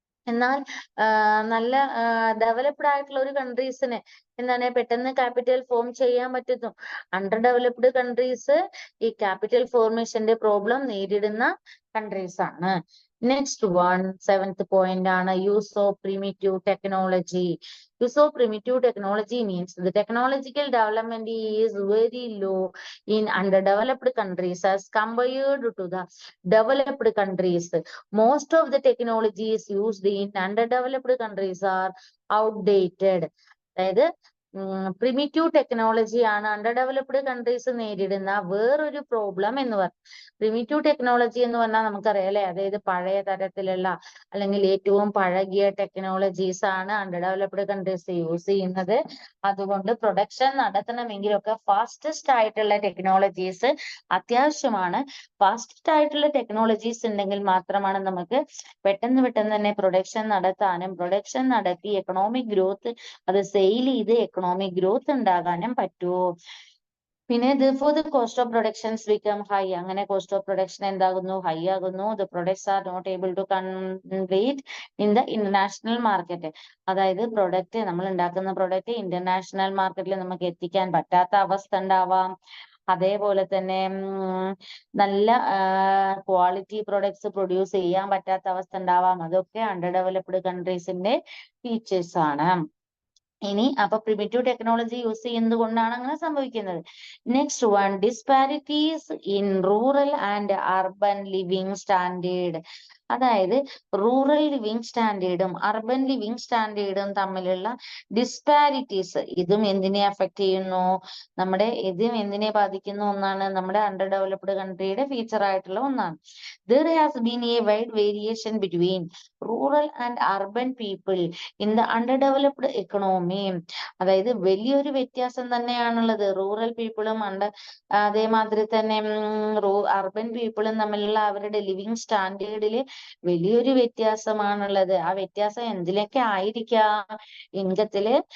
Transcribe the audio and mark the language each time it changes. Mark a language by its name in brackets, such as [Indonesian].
[Malayalam] എന്നാൽ നല്ല ഡെവലപ്ഡ് ആയിട്ടുള്ള ഒരു കൺട്രീസിന് എന്താണ് പെട്ടെന്ന് ക്യാപിറ്റൽ ഫോം ചെയ്യാൻ പറ്റുന്നു. അണ്ടർ ഡെവലപ്ഡ് കൺട്രീസ് ഈ ക്യാപിറ്റൽ ഫോർമേഷന്റെ പ്രോബ്ലം നേരിടുന്ന കൺട്രീസ് ആണ്. നെക്സ്റ്റ് വൺ, സെവൻത് പോയിന്റ് ആണ് use of primitive technology. [English] Use of primitive technology means the technological development is very low in underdeveloped countries as compared to the developed countries. Most of the technologies used in underdeveloped countries are outdated. [Malayalam] അതായത് primitive technology ആണ് under developed countries നേരിടുന്ന വേറൊരു problem എന്ന് പറഞ്ഞു. Primitive technology എന്ന് പറഞ്ഞാൽ നമുക്കറിയാം അല്ലെ, അതായത് പഴയ തരത്തിലുള്ള അല്ലെങ്കിൽ ഏറ്റവും പഴകിയ ടെക്നോളജീസ് ആണ് അണ്ടർ ഡെവലപ്ഡ് കൺട്രീസ് യൂസ് ചെയ്യുന്നത്. അതുകൊണ്ട് പ്രൊഡക്ഷൻ നടത്തണമെങ്കിലൊക്കെ ഫാസ്റ്റസ്റ്റ് ആയിട്ടുള്ള ടെക്നോളജീസ് അത്യാവശ്യമാണ്. ഫാസ്റ്റസ്റ്റ് ആയിട്ടുള്ള ടെക്നോളജീസ് ഉണ്ടെങ്കിൽ മാത്രമാണ് നമുക്ക് പെട്ടെന്ന് തന്നെ പ്രൊഡക്ഷൻ നടത്താനും പ്രൊഡക്ഷൻ നടത്തി എക്കണോമിക് ഗ്രോത്ത് അത് സെയിൽ ചെയ്ത് എക്കണോമിക് ഗ്രോത്ത് ഉണ്ടാകാനും പറ്റുമോ. പിന്നെ [English] therefore the cost of productions become high. [Malayalam] അങ്ങനെ കോസ്റ്റ് ഓഫ് പ്രൊഡക്ഷൻ എന്താകുന്നു, ഹൈ ആകുന്നു. [English] The products are not able to compete in the international market. [Malayalam] അതായത് പ്രൊഡക്റ്റ്, നമ്മൾ ഉണ്ടാക്കുന്ന പ്രൊഡക്റ്റ് ഇന്റർനാഷണൽ മാർക്കറ്റിൽ നമുക്ക് എത്തിക്കാൻ പറ്റാത്ത അവസ്ഥ ഉണ്ടാവാം. അതേപോലെ തന്നെ നല്ല ക്വാളിറ്റി പ്രൊഡക്ട്സ് പ്രൊഡ്യൂസ് ചെയ്യാൻ പറ്റാത്ത അവസ്ഥ ഉണ്ടാവാം. അതൊക്കെ അണ്ടർ ഡെവലപ്ഡ് കൺട്രീസിന്റെ ഫീച്ചേഴ്സ് ആണ്. ഇനി അപ്പൊ പ്രിമിറ്റീവ് ടെക്നോളജി യൂസ് ചെയ്യുന്നത് കൊണ്ടാണ് അങ്ങനെ സംഭവിക്കുന്നത്. Next one, disparities in rural and urban living standard. അതായത് റൂറൽ ലിവിങ് സ്റ്റാൻഡേർഡും അർബൻ ലിവിങ് സ്റ്റാൻഡേർഡും തമ്മിലുള്ള ഡിസ്പാരിറ്റീസ്, ഇതും എന്തിനെ അഫക്ട് ചെയ്യുന്നു, ഇതും എന്തിനെ ബാധിക്കുന്ന ഒന്നാണ്, നമ്മുടെ അണ്ടർ ഡെവലപ്ഡ് കൺട്രിയുടെ ഫീച്ചർ ആയിട്ടുള്ള ഒന്നാണ്. [English] There has been a wide variation between rural and urban people in the underdeveloped economy. [Malayalam] അതായത് വലിയൊരു വ്യത്യാസം തന്നെയാണുള്ളത് റൂറൽ പീപ്പിളും അതേമാതിരി തന്നെ അർബൻ പീപ്പിളും തമ്മിലുള്ള അവരുടെ ലിവിങ് സ്റ്റാൻഡേർഡില് വലിയൊരു വ്യത്യാസമാണുള്ളത്. ആ വ്യത്യാസം എന്തിലൊക്കെ ആയിരിക്കാം, ഇൻകത്തില്.